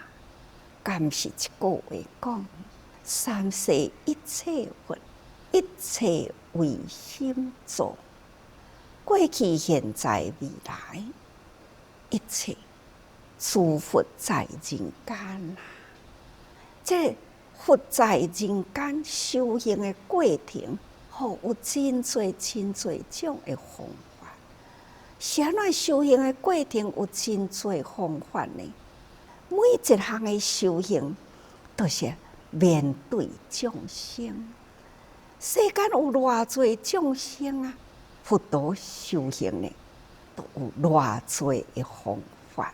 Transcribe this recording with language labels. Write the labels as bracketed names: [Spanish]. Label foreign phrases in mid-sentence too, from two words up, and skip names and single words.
[Min Nan Chinese] 敢是一句话讲，三世一切佛，一切为心造。过去、现在、未来，一切诸佛在人间啦。这佛在人间修行的过程，有真侪真侪种的方法。是安怎修行的过程有真侪方法呢？每一项的修行，都是面对众生。世间有偌侪众生啊，佛陀修行呢，都有偌侪的方法。